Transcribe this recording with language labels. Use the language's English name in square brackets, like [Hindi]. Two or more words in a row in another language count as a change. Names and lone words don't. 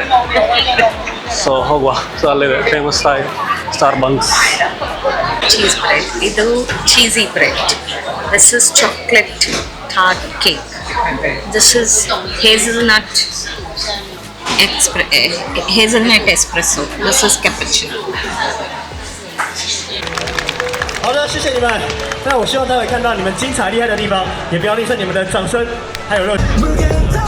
[Kannada] ಸೊ ಹೋಗುವ. ಸೊ ಅಲ್ಲಿದೆ ಫೇಮಸ್ ಸ್ಟಾರ್ಬಕ್ಸ್. [English] Cheese bread. ಇದು cheesy bread. This is chocolate tart cake. This is hazelnut espresso. This is cappuccino. [Chinese] 好的，谢谢你们。那我希望待会看到你们精彩厉害的地方，也不要吝啬你们的掌声还有热情。